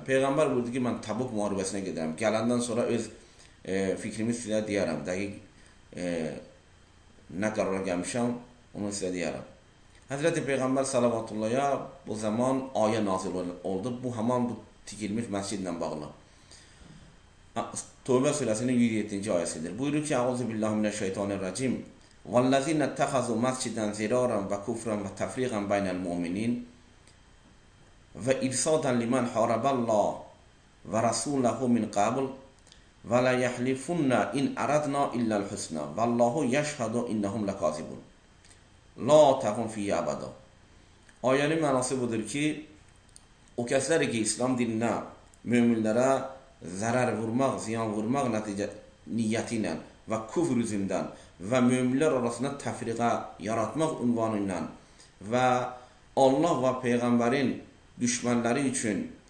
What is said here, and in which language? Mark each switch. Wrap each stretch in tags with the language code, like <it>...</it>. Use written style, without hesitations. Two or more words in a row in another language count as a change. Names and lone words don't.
<az>Peyğəmbər buyurdu ki, mən Təbuk müharibəsinə gedərəm, gələndən sonra öz fikrimi sizə deyərəm, dəqiq nə qərara gəlmişəm, onu sizə deyərəm. Həzrəti Peyğəmbər sallallahu bu zaman ayə nazil oldu, bu haman bu tikilmiş məscidlə bağlı. Tövbə surəsinin 107-ci ayəsidir. Buyurur ki, Euzubillahimineşşeytanirracim.</az> <ar>وَالَّذِينَ اتَّخَذُوا مَسْجِدًا ضِرَارًا وَكُفْرًا وَتَفْرِيقًا بَيْنَ الْمُؤْمِنِينَ وَإِرْصَادًا لِمَنْ حَارَبَ اللَّهَ وَرَسُولَهُ مِنْ قَبْلُ وَلَا يَحْلِفُنَّ إِنْ أَرَدْنَا إِلَّا الْحُسْنَى وَاللَّهُ يَشْهَدُ إِنَّهُمْ لَكَاذِبُونَ لَا تَقُمْ فِيهِ أَبَدًا.</ar> <az>Ayənin mənası budur ki, o kəslər ki, İslam dininə, möminlərə zərər vurmaq, ziyan vurmaq niyyəti ilə və küfr üzündən və möminlər arasında təfriqə yaratmaq ünvanı ilə və Allah və Peyğəmbərin düşmənləri üçün</az>